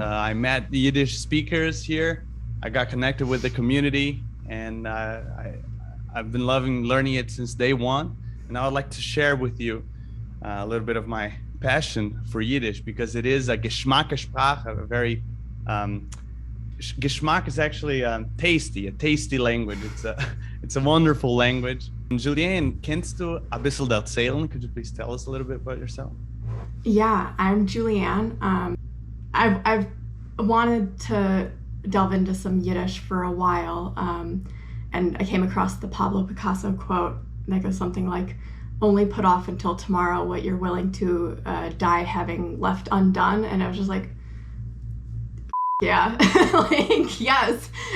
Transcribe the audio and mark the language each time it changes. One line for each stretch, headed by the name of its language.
English: I met the Yiddish speakers here. I got connected with the community, and I've been loving learning it since day one. And I would like to share with you a little bit of my passion for Yiddish, because it is a Geschmackssprache, a very Geschmack is actually a tasty language. It's a wonderful language.
Yiddish: Julian, kennst du a bissl erzählen?
English: Could you please tell us a little bit about yourself? Yeah, I'm Julianne. I've wanted to delve into some Yiddish for a while, and I came across the Pablo Picasso quote that goes something like, "Only put off until tomorrow what you're willing to die having left undone," and I was just like, yeah, like, yes.